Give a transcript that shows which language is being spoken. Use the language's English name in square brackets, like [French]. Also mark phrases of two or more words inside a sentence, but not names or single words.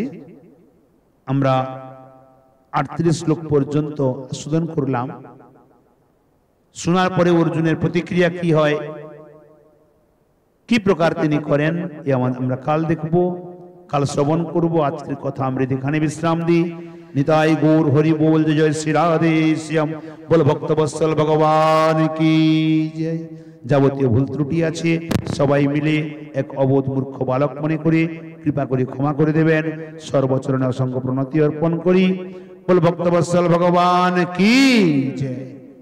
[Bangla] আমরা 38 শ্লোক পর্যন্ত আস্বাদন করলাম। শোনার পরে অর্জুনের প্রতিক্রিয়া কি হয়, কি প্রকার তিনি করেন, এ আমরা কাল দেখব, কাল শ্রবণ করব। আজকের কথা আমরা এখানে বিশ্রাম দিই। নিতাই গৌর হরি [Hindi] बोल, जय श्री राधे श्याम बोल भक्तवत्सल भगवान की जय। [Bangla] যাবতীয় ভুল ত্রুটি আছে সবাই মিলে এক অবোধ মূর্খ বালক মনে করে কৃপা করে ক্ষমা করে দেবেন। সর্বচরণে অসংখ্য প্রণতি অর্পণ করি। [Hindi] बोल भक्तवत्सल भगवान की जय।